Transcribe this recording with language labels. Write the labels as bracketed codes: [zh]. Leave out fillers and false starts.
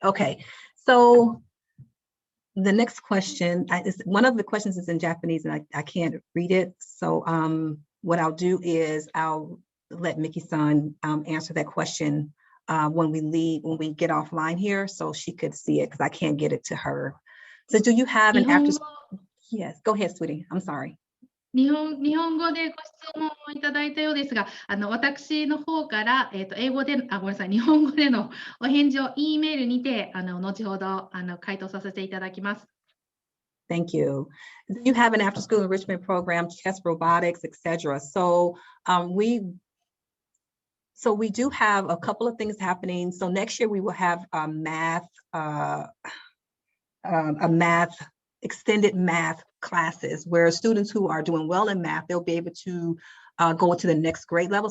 [en] Okay, so the next question, one of the questions is in Japanese and I can't read it. So what I'll do is I'll let Miki-san answer that question when we get offline here, so she could see it because I can't get it to her. So do you have an after? Yes, go ahead, sweetie. I'm sorry. [ja] 日本語でご質問をいただいたようですが、私の方から、英語で、ごめんなさい、日本語でのお返事を E メールにて、後ほど回答させていただきます。 [en] Thank you. You have an after-school enrichment program, chess, robotics, etc. So we do have a couple of things happening. So next year we will have a extended math classes where students who are doing well in math, they'll be able to go to the next grade level.